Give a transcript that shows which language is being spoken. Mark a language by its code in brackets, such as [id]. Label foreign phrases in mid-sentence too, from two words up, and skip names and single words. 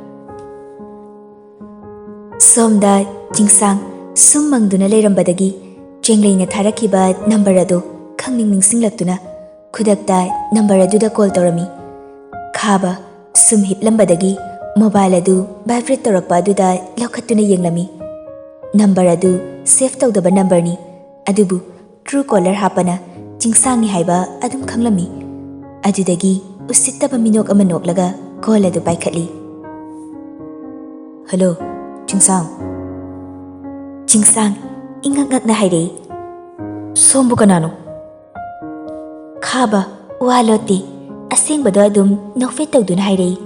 [mni] Somda Chingsang sum mangduna leirambadagi Chengleina tharakiba number ado khangning ningsinglaktuna khudakta number aduda call torami. Khaba sum hiplambadagi mobile adu vibrate torakpa aduda lokhatuna yenglami. Number adu save tawdaba number ni. Adubu [en] true caller [mni] hapana Chingsang ni haiba adum khanglami. Adudagi usittaba minok ama noklaga call adu paikhatli. Hello Chingsang. Chingsang ingak na haire. Sombu kanano? Khaba walote asengbado adum nofet tawduna haire.